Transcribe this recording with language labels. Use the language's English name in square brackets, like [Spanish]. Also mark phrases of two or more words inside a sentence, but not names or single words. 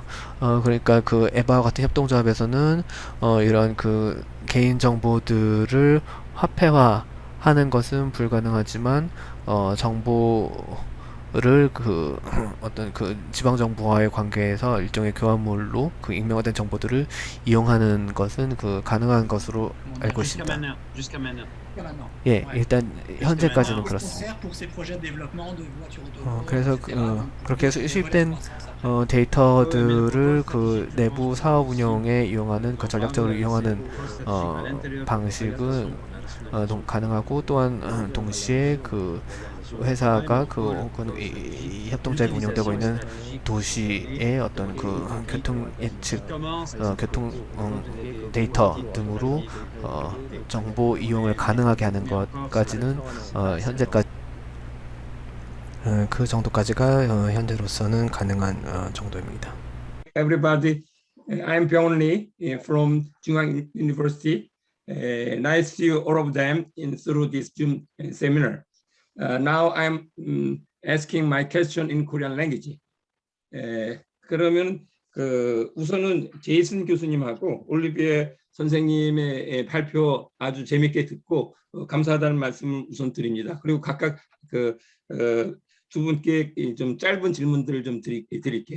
[Korean] 그러니까 에바와 같은 협동조합에서는 이런 개인 정보들을 화폐화하는 것은 불가능하지만, 정보의 정보를 그 어떤 그 지방 정부와의 관계에서 일종의 교환물로 그 익명화된 정보들을 이용하는 것은 그 가능한 것으로 알고 [French] Jusqu'à [Korean] 있습니다. [French] maintenant. Jusqu'à maintenant. Jusqu'à maintenant. [Korean] 예, [French] Ouais. [Korean] 일단 현재까지는 [French] maintenant. Qu'est-ce qu'on [Korean] 그렇습니다. [French] sert pour ces projets de développement de voitures autonomes, [Korean] 그래서 [French] etc. Donc, pour [Korean] 그렇게 해서 [French] des [Korean] 수입된 [French] relais de croissance après. [Korean] 데이터들을 그 내부 사업 운영에 이용하는 그 전략적으로 이용하는 방식은 가능하고 또한 동시에 그 회사가 그 혹은 이 협동조합이 운영되고 있는 도시의 어떤 그 교통 예측, 교통 데이터 등으로 정보 이용을 가능하게 하는 것까지는 현재까지 그 정도까지가 현재로서는 가능한 정도입니다. [English] Everybody, I'm Byung Lee from Jungang University. Nice to see you, all of them, through this Zoom seminar. Now I'm asking my question in Korean language. [Korean] 그러면 우선은 제이슨 교수님하고 올리비에 선생님의 발표 아주 재밌게 듣고 감사하다는 말씀을 우선 드립니다. 그리고 각각 두 분께 좀 짧은 질문들을 좀 드릴게요.